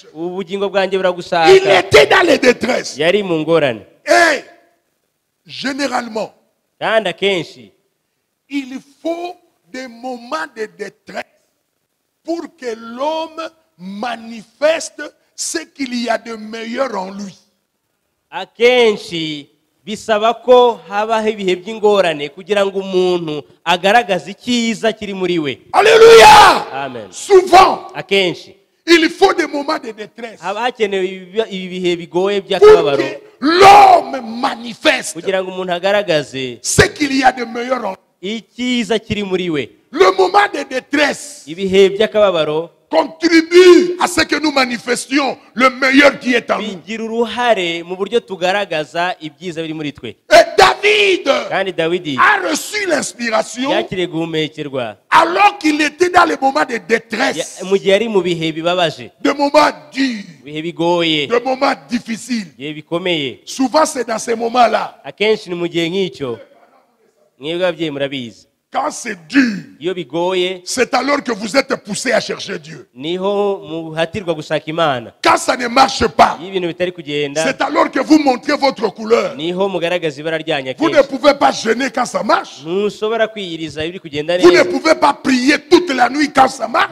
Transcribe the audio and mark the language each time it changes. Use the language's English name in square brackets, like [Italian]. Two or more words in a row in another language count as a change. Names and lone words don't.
[French] Il était dans les détresses. Et généralement, il faut des moments de détresse pour que l'homme manifeste ce qu'il y a de meilleur en lui. [Kinyarwanda] bisaba ko habaho ibihe by'ingorane kugira ngo umuntu agaragaze icyiza kiri muri we. [French] Alléluia. Amen. Souvent, [Kinyarwanda] akenshi [French] il faut des moments de détresse [Kinyarwanda] haba hakenewe ibihe bigoye by'akababaro [French] l'homme manifeste [Kinyarwanda] kugira ngo umuntu agaragaze [French] ce qu'il y a de meilleur en lui. [Kinyarwanda] Icyiza kiri muri we. [French] Le moment de détresse [Kinyarwanda] ibihe by'akababaro [French] contribue à ce que nous manifestions le meilleur qui est en nous. [Kinyarwanda] bigira uruhare mu buryo tugaragaza ibyiza biri muri twe. [French] Et David a reçu l'inspiration [Kinyarwanda] yakiriye guhumekerwa [French] alors qu'il était dans les moments de détresse, [Kinyarwanda] mu gihe ari mu bihe bibabaje, [French] de moments durs, [Kinyarwanda] bihe bigoye, [French] de moments difficiles. [Kinyarwanda] bihe bikomeye. [French] Souvent c'est dans ces moments-là, [Kinyarwanda] akenshi ni mu gihe nk'icyo, mwebwe ababyeyi murabizi, [French] quand c'est dur, c'est alors que vous êtes poussé à chercher Dieu. Quand ça ne marche pas, c'est alors que vous montrez votre couleur. Vous ne pouvez pas jeûner quand ça marche. Vous ne pouvez pas prier toute la nuit quand ça marche.